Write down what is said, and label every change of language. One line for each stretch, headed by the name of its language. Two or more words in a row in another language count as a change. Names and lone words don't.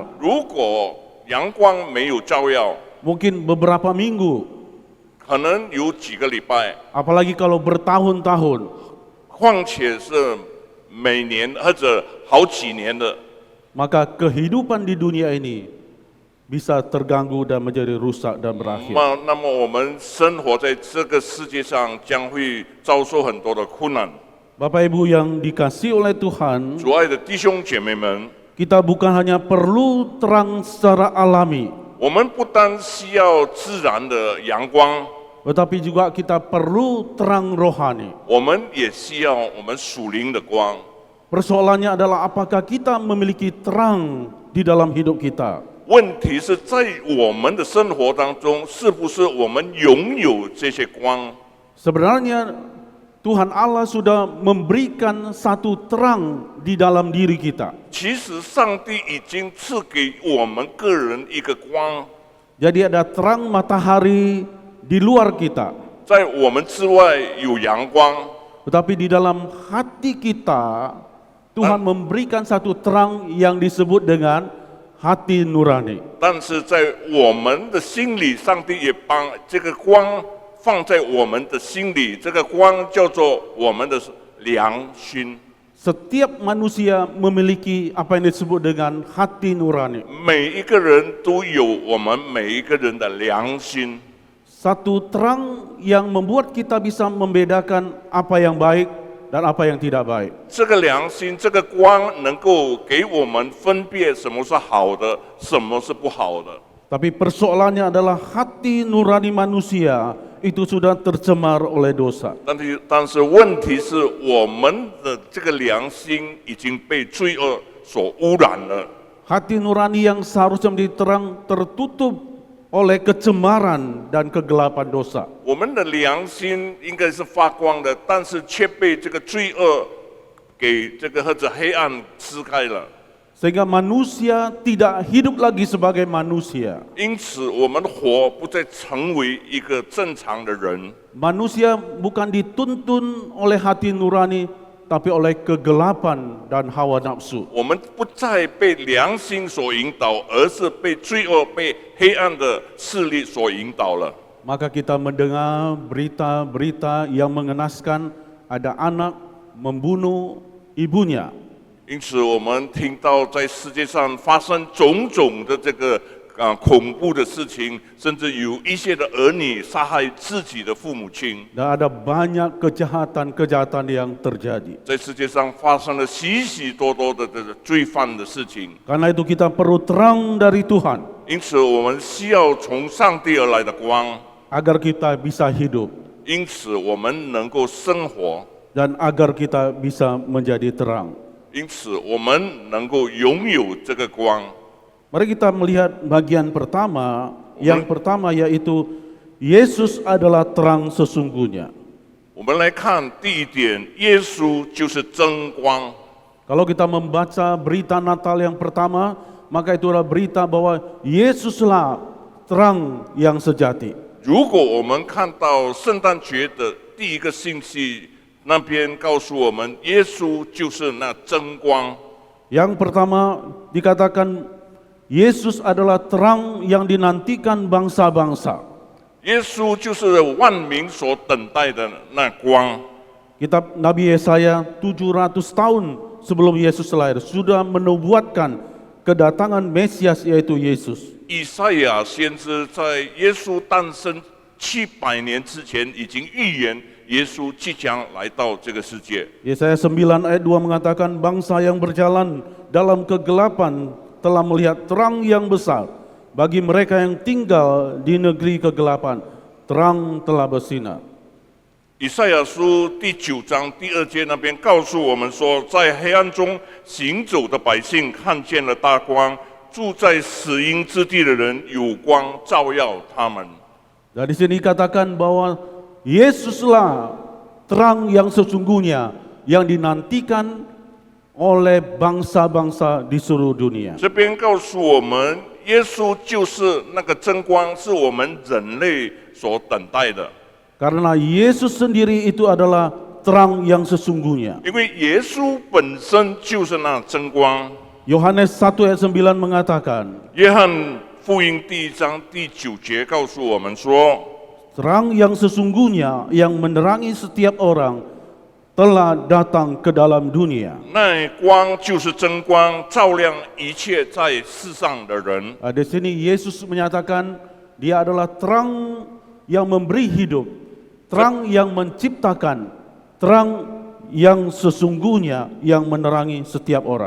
Chinese: 如果阳光没有照耀，
Indonesian: mungkin beberapa minggu,
Chinese: 可能有几个礼拜，
Indonesian: apalagi kalau bertahun-tahun,
Chinese: 况且是每年或者好几年的，
Indonesian: maka kehidupan di dunia ini bisa terganggu dan menjadi rusak dan berakhir.
Chinese: 那么我们生活在这个世界上将会遭受很多的困难。
Indonesian: Bapak Ibu yang dikasihi oleh Tuhan,
Chinese: 主爱的弟兄姐妹们，
Indonesian: kita bukan hanya perlu terang secara alami,
Chinese: 我们不单需要自然的阳光，
Indonesian: tetapi juga kita perlu terang rohani.
Chinese: 我们也需要我们属灵的光。
Indonesian: Persoalannya adalah apakah kita memiliki terang di dalam hidup kita.
Chinese: 问题是在我们的生活当中，是不是我们拥有这些光？
Indonesian: Sebenarnya Tuhan Allah sudah memberikan satu terang di dalam diri kita.
Chinese: 其实上帝已经赐给我们个人一个光，
Indonesian: Jadi ada terang matahari di luar kita,
Chinese: 在我们之外有阳光，
Indonesian: tetapi di dalam hati kita Tuhan memberikan satu terang yang disebut dengan hati nurani.
Chinese: 但是在我们的心里，上帝也把这个光放在我们的心里，这个光叫做我们的良心。
Indonesian: Setiap manusia memiliki apa yang disebut dengan hati nurani.
Chinese: 每一个人都有我们每一个人的良心。
Indonesian: satu terang yang membuat kita bisa membedakan apa yang baik dan apa yang tidak baik.
Chinese: 这个良心，这个光，能够给我们分辨什么是好的，什么是不好的。
Indonesian: Tapi persoalannya adalah hati nurani manusia itu sudah tercemar oleh dosa.
Chinese: 但是问题是，我们的这个良心已经被罪恶所污染了。
Indonesian: Hati nurani yang seharusnya menjadi terang tertutup oleh kecemaran dan kegelapan dosa.
Chinese: 我们的良心应该是发光的，但是却被这个罪恶给这个或者黑暗撕开了。
Indonesian: Sehingga manusia tidak hidup lagi sebagai manusia.
Chinese: 因此，我们活不再成为一个正常的人。
Indonesian: Manusia bukan dituntun oleh hati nurani, tapi oleh kegelapan dan hawa nafsu.
Chinese: 我们不再被良心所引导，而是被罪恶、被黑暗的势力所引导了。
Indonesian: Maka kita mendengar berita-berita yang mengenaskan, ada anak membunuh ibunya.
Chinese: 因此，我们听到在世界上发生种种的这个恐怖的事情，甚至有一些的儿女杀害自己的父母亲。
Indonesian: Dan ada banyak kejahatan-kejahatan yang terjadi.
Chinese: 在世界上发生了许许多多的这个罪犯的事情。
Indonesian: Karena itu kita perlu terang dari Tuhan,
Chinese: 因此，我们需要从上帝而来的光。
Indonesian: agar kita bisa hidup
Chinese: 因此，我们能够生活。
Indonesian: dan agar kita bisa menjadi terang.
Chinese: 因此，我们能够拥有这个光。
Indonesian: Mari kita melihat bagian pertama. Yang pertama yaitu Yesus adalah terang sesungguhnya.
Chinese: 我们来看第一点，耶稣就是真光。
Indonesian: Kalau kita membaca berita Natal yang pertama, maka itu adalah berita bahwa Yesuslah terang yang sejati.
Chinese: 如果我们看到圣诞节的第一个信息，那边告诉我们，耶稣就是那真光。
Indonesian: Yang pertama dikatakan Yesus adalah terang yang dinantikan bangsa-bangsa.
Chinese: 耶稣就是万民所等待的那光。
Indonesian: Kitab Nabi Yesaya 700 tahun sebelum Yesus lahir sudah menubuatkan kedatangan Mesias yaitu Yesus.
Chinese: 以赛亚先知在耶稣诞生700年之前，已经预言耶稣即将来到这个世界。
Indonesian: Yesaya 9 ayat 2 mengatakan bangsa yang berjalan dalam kegelapan telah melihat terang yang besar. Bagi mereka yang tinggal di negeri kegelapan, terang telah bersinar.
Chinese: 以赛亚书第9章第2节那边告诉我们说，在黑暗中行走的百姓看见了大光，住在死荫之地的人有光照耀他们。
Indonesian: Dan di sini dikatakan bahwa Yesuslah terang yang sesungguhnya yang dinantikan oleh bangsa-bangsa di seluruh dunia.
Chinese: 这边告诉我们，耶稣就是那个真光，是我们人类所等待的。
Indonesian: Karena Yesus sendiri itu adalah terang yang sesungguhnya.
Chinese: 因为耶稣本身就是那真光。
Indonesian: Yohanes 1 ayat 9 mengatakan,
Chinese: 约翰福音第1章第9节告诉我们说，
Indonesian: terang yang sesungguhnya yang menerangi setiap orang telah datang ke dalam dunia.
Chinese: 那光就是真光，照亮一切在世上的人。
Indonesian: Di sini Yesus menyatakan dia adalah terang yang memberi hidup, terang yang menciptakan, terang yang sesungguhnya yang menerangi setiap orang.